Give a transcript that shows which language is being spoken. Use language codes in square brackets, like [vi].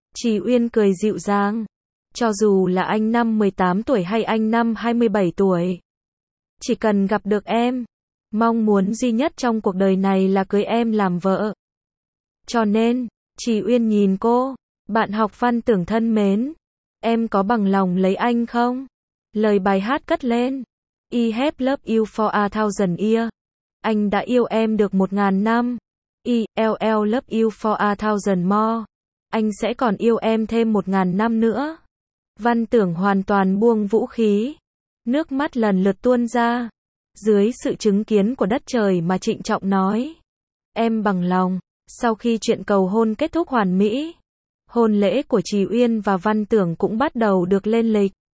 [vi] Trì Uyên cười dịu dàng. Cho dù là anh năm 18 tuổi hay anh năm 27 tuổi. Chỉ cần gặp được em. Mong muốn duy nhất trong cuộc đời này là cưới em làm vợ. Cho nên, Trì Uyên nhìn cô. Bạn học văn Tưởng thân mến. Em có bằng lòng lấy anh không? Lời bài hát cất lên. [en] I have loved you for a thousand years. [vi] Anh đã yêu em được 1000 năm. [en] I'll love you for a thousand more. [vi] Anh sẽ còn yêu em thêm 1000 năm nữa. Văn Tưởng hoàn toàn buông vũ khí. Nước mắt lần lượt tuôn ra. Dưới sự chứng kiến của đất trời mà trịnh trọng nói. Em bằng lòng. Sau khi chuyện cầu hôn kết thúc hoàn mỹ. Hôn lễ của Trì Uyên và Văn Tưởng cũng bắt đầu được lên lịch.